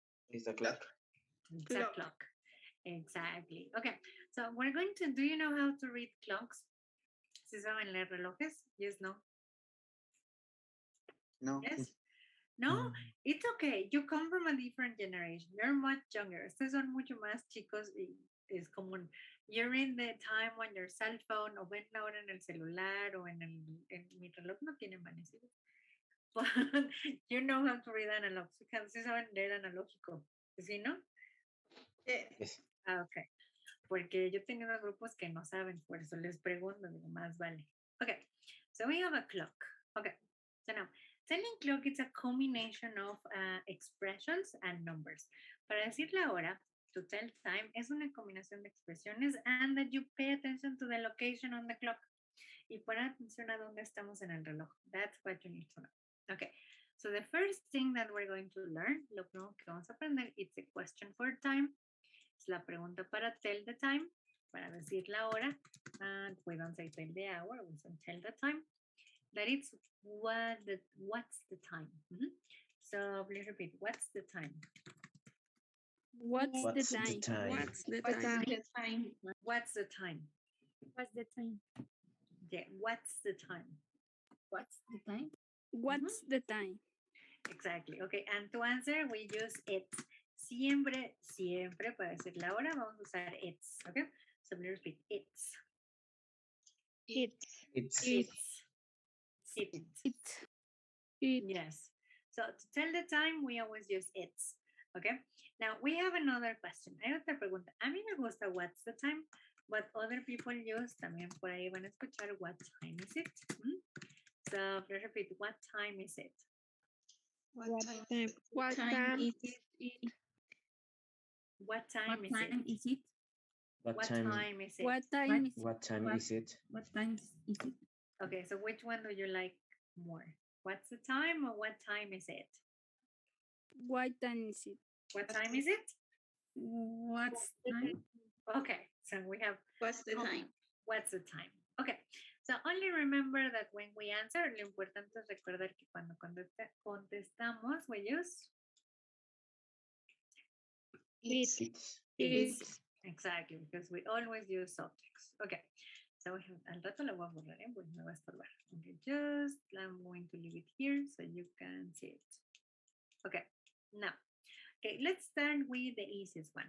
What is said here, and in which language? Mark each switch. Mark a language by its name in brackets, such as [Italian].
[English] It's a clock. it's a clock. Exactly. Okay, so we're going to, do you know how to read clocks? [Spanish] ¿Sí saben leer relojes? [English] Yes, no? No. Yes? No? It's okay. You come from a different generation. You're much younger. [Spanish] Ustedes son mucho más chicos y es común. [English] You read the time on your cell phone [Spanish] o ven la hora en el celular o en mi reloj no tiene manecidos. [English] But you know how to read analog. [Spanish] Sí saben leer analógico. ¿Sí, no? [English] Yes. Ah, ok. [Spanish] Porque yo he tenido grupos que no saben, por eso les pregunto, digo, más vale. [English] Okay, so we have a clock. Okay, so now, telling clock is a combination of expressions and numbers. [Spanish] Para decir la hora, [English] to tell time, [Spanish] es una combinación de expresiones [English] and that you pay attention to the location on the clock. [Spanish] Y poner atención a dónde estamos en el reloj. [English] That's what you need to know. Okay, so the first thing that we're going to learn, [Spanish] lo primero que vamos a aprender, [English] it's a question for time. [Spanish] Es la pregunta para [English] tell the time, [Spanish] para decir la hora. [English] And we don't say tell the hour, we say tell the time. That it's what's the time. So please repeat, what's the time? What's the time? What's the time? What's the time? What's the time? Yeah, what's the time? What's the time? What's the time? Exactly. Okay, and to answer, we use it. [Spanish] Siempre, siempre, para decir la hora, vamos a usar it's. [English] Okay, so let's repeat. It's. It's. It's It's. It. Yes. So to tell the time, we always use it's. Okay. Now we have another question. [Spanish] Hay otra pregunta. A mí me gusta [English] what's the time, but other people use [Spanish] también por ahí van a escuchar [English] what time is it. So let's repeat. What time is it? What time? What time is it? What time is it? Is it? what What time? time is it? What time is What time is it? What time is it? Okay, so which one do you like more? What's the time or what time is it? What time is it? What time is it? What's time? Okay, so we have What's the time? what's the time. Okay, so only remember that when we answer, [Spanish] lo importante es recordar que cuando contestamos, [English] we use It's exactly, because we always use subjects. Okay, so we have, [Spanish] al rato lo voy a borrar, pues me va a estorbar. [English] Okay, just I'm going to leave it here so you can see it. Okay, now, okay, let's start with the easiest one.